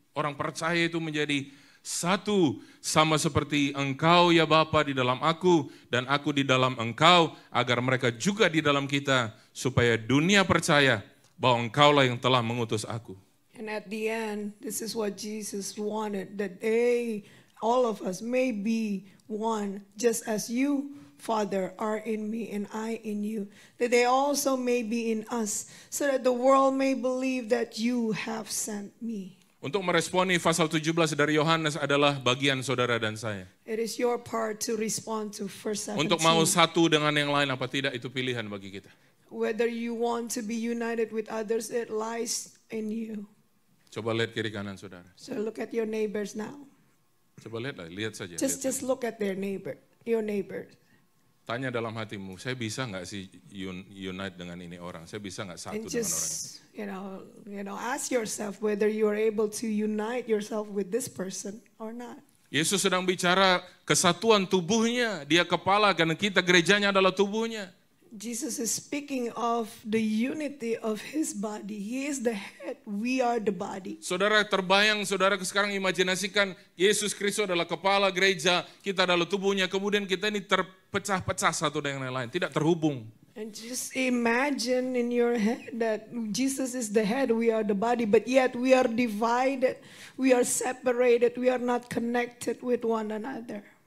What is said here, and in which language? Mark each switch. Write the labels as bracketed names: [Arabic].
[Indonesian] Orang percaya itu menjadi satu, sama seperti Engkau ya Bapa di dalam aku, dan aku di dalam Engkau, agar mereka juga di dalam kita, supaya dunia percaya bahwa Engkaulah yang telah mengutus aku. [English] And at the end, this is what Jesus wanted, that they, all of us, may be one, just as you, Father, are in me and I in you, that they also may be in us, so that the world may believe that you have sent me. [Indonesian] Untuk meresponi pasal 17 dari Yohanes adalah bagian saudara dan saya. [English] It is your part to respond to verse 17. [Indonesian] Untuk mau satu dengan yang lain apa tidak, itu pilihan bagi kita. [English] Whether you want to be united with others, it lies in you. [Indonesian] Coba lihat kiri kanan saudara. [English] So look at your neighbors now. [Indonesian] Coba lihat saja. [English] Just look at their neighbor, your neighbor. [Indonesian] Tanya dalam hatimu, saya bisa nggak sih unite dengan ini orang? Saya bisa nggak satu [English] And [Indonesian] dengan orang ini? [English] just, you know, ask yourself whether you are able to unite yourself with this person or not. [Indonesian] Yesus sedang bicara kesatuan tubuhnya. Dia kepala karena kita gerejanya adalah tubuhnya. [English] Jesus is speaking of the unity of his body. He is the head, we are the body. [Indonesian] Saudara terbayang, saudara sekarang imajinasikan Yesus Kristus adalah kepala gereja, kita adalah tubuhnya, kemudian kita ini terpecah-pecah satu dengan yang lain, tidak terhubung. [English] And just imagine in your head that Jesus is the head, we are the body, but yet we are divided, we are separated, we are not connected with one another.